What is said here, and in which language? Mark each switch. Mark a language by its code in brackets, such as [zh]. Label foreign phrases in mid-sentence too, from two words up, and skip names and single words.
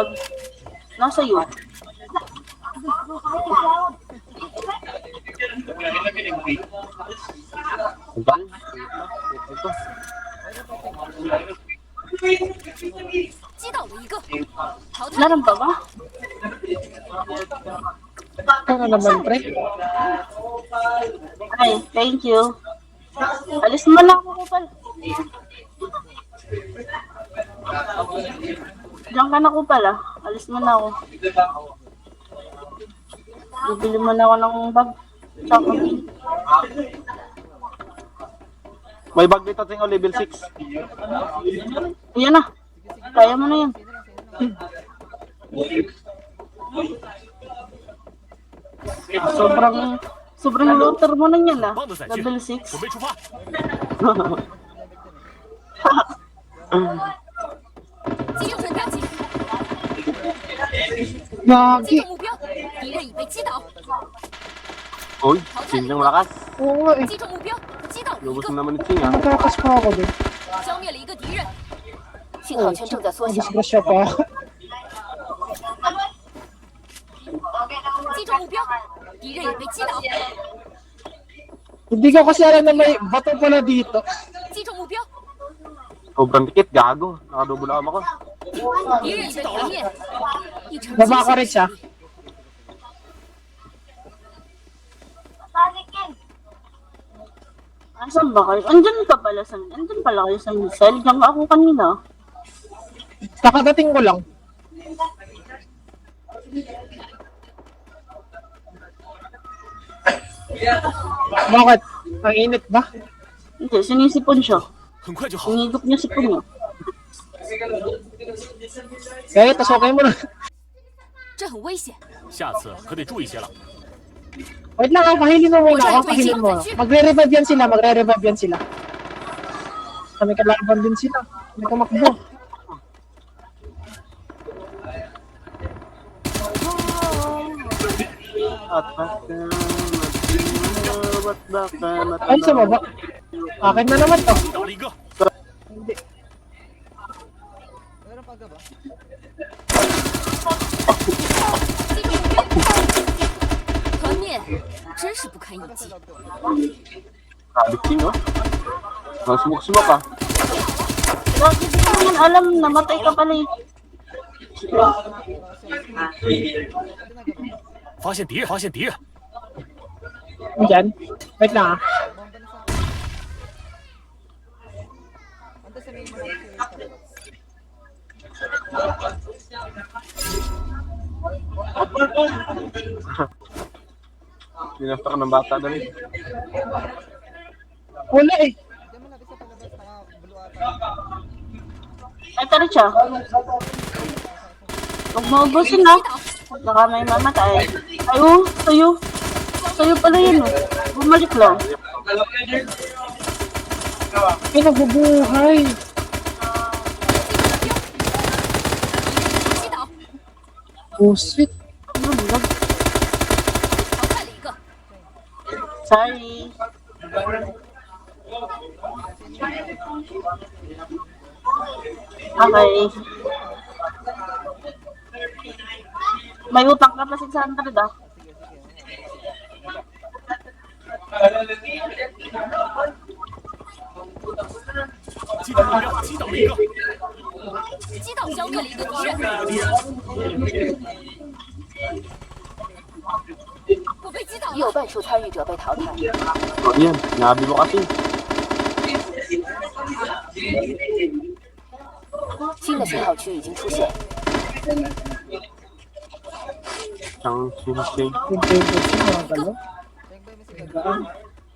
[tl] Nasa iyo. Ito. [zh] 击倒了一个，淘汰。 [tl] Meron pa ba? Ano naman, pre? Ay, [en] thank you. [tl] Alis mo na ako kupal. Diyan ka na kupal ah. Alis mo na ako. Bibili mo na ako ng bag. Tsaka. May bag dito, Ting, level 6. Yan na. Kaya mo na yan. Sobrang looter mo na yan ah. [zh] 棒的载具， [tl] Level [zh] 准 [tl] 6. [zh] 备出发。击中目标，击 [tl] Gagi. [zh] 中目标，敌人已被击倒， [tl] Uy, Ching yung malakas. Oo nga eh. [zh] 击中目标，击倒了一 [tl] Lubos [zh] 个， [tl] na naman ni Ching ah. Nagkakas pa ako dun. [zh] 消灭了一个敌人，信 [tl] Oh, [zh] 号圈正在缩小， [tl] Disgrasya pa ako. [zh] 击中目标，敌人已被击倒， [tl] Hindi ko kasi alam na may bato pala dito. [zh] 击中目标， [tl] Sobrang dikit, gago. Nakadouble arm ako. [zh] 敌人已被团灭，一场 [tl] Baba ko rin siya. Asan ba kayo? Andyan pala kayo sa cell. Diyan ako kanina. Kakadating ko lang. Bakit? Ang init ba? Hindi, sinisipon siya. [zh] 很快就好。 [tl] Sinigop niya sipon niya. Kaya, tas okay mo na. [zh] 这很危险，下次可得注意些了。 [tl] Wait lang, pahilin mo muna ako. Pahilin mo. Magre-revive yan sila. Magre-revive yan sila. Kami kalaban din sila. May kumakbo. At baka matinaw, Ayun sa baba. Akin na naman to. [zh] 倒了一个， [tl] Hindi. [zh] 团灭，真是不堪一击。 [tl] Sabi Ching oh. Sumuk-sumuk ah. Lagi di ko naman alam, namatay ka pala eh. [zh] 发现敌人，发现敌人， [tl] Diyan. Wait lang ah. Binasta ka ng bata dali. Wala eh. Ay, tara siya. Huwag mo ubusin na. Baka may mamatay. Ay, oh, sa'yo. Sa'yo pala yun, oh. Bumalik lang. Ay, nabubuhay. [zh] 击倒， [tl] Pusit. [zh] 淘汰了一个， [en] Sorry. Okay. [tl] May utang ka pa 600 ah. [zh] 击中目标，击倒了一个，击倒消灭了一个敌人，我被击倒了，有半数参与者被淘汰。 [tl] So yan, sinabi mo kasi. [zh] 新的信号区已经出现， [tl] Isang Ching. Yung favorite ko, mga galo.